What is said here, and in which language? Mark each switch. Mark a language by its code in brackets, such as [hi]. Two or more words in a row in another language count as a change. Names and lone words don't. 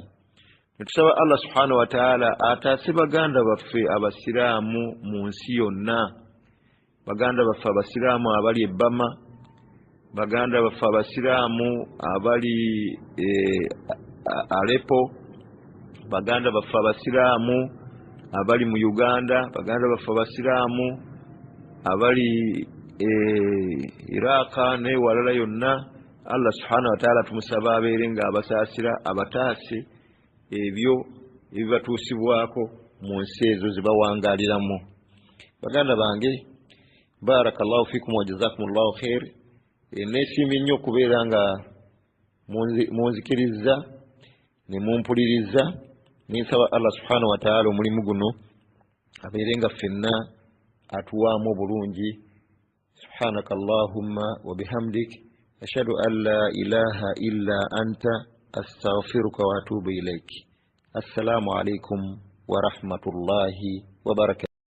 [lg] Tusaba Allah [ar] سبحانه وتعالى [lg] ataase baganda baffe abasiraamu mu nsi yonna, baganda baffe abasiraamu abali ebbama, baganda baffe abasiraamu abali Aleppo, baganda baffe abasiraamu abali mu Uganda, baganda baffe abasiraamu abali Iraq ne walala yonna. Allah [ar] سبحانه وتعالى [lg] tumusaba abeerenga abasaasira abataase ebyo ebibatuusibwako mu nsi ezo ze bawangaaliramu. Baganda bange, [ar] بارك الله فيكم وجزاكم الله خير. [lg] Neesiimye nnyo okubeera nga munzikiriza ne mumpuliriza. Ninsaba Allah [ar] سبحانه وتعالى [lg] omulimu guno abeerenga ffenna atuwaamu obulungi. [ar] سبحانك اللهم وبحمدك أشهد أن لا إله إلا أنت أستغفرك وأتوب إليك. السلام عليكم ورحمة الله وبركاته.